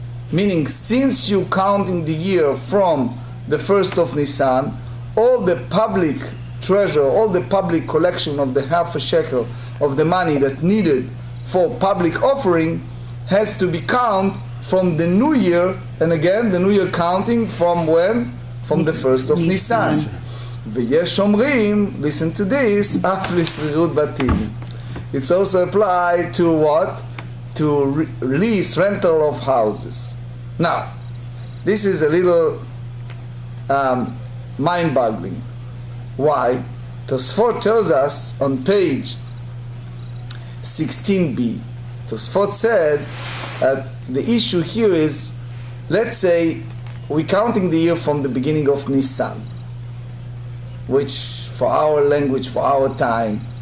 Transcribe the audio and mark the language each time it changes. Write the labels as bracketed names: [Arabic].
[English] Meaning, since you're counting the year from the 1st of Nisan, all the public treasure, all the public collection of the half a shekel of the money that needed for public offering has to be counted from the new year, and again, the new year counting from when? From the 1st of Nisan. [Hebrew] ויש אומרים, [English] listen to this, [Hebrew] אף לשכירות בתים. [English] It's also applied to what? To lease, rental of houses. Now, this is a little mind-boggling. Why? Tosfot tells us on page 16b, Tosfot said that the issue here is, let's say we're counting the year from the beginning of Nisan, which for our language, for our time,